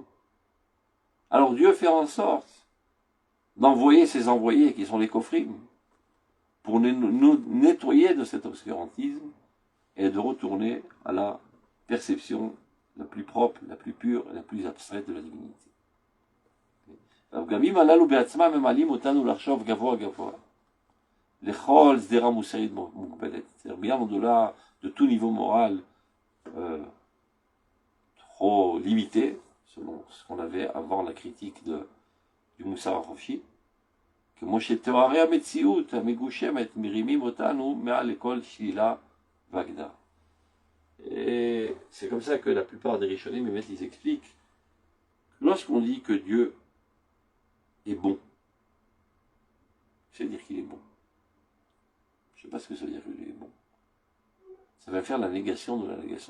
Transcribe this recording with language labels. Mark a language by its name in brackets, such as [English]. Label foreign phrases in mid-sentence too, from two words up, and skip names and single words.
[French] Alors Dieu fait en sorte d'envoyer ses envoyés, qui sont les kofrim, pour nous nettoyer de cet obscurantisme et de retourner à la perception la plus propre, la plus pure et la plus abstraite de la divinité. [Hebrew] הפגמים הללו בעצמם ממלאים אותנו לחשוב גבוה גבוה. לכל שדרה מוסרית מוגבלת. [French] C'est-à-dire bien au-delà de tout niveau moral trop limité, selon ce qu'on avait avant la critique du [Hebrew] מוסר החופשי, כמו שתוארי המציאות המגושמת מרימים אותנו מעל לכל שלילה והגדה. [French] Et c'est comme ça que la plupart des Rishonim, ils expliquent, lorsqu'on dit que Dieu est bon, Ça veut dire qu'il est bon. Je ne sais pas ce que ça veut dire qu'il est bon. Ça va faire la négation de la négation.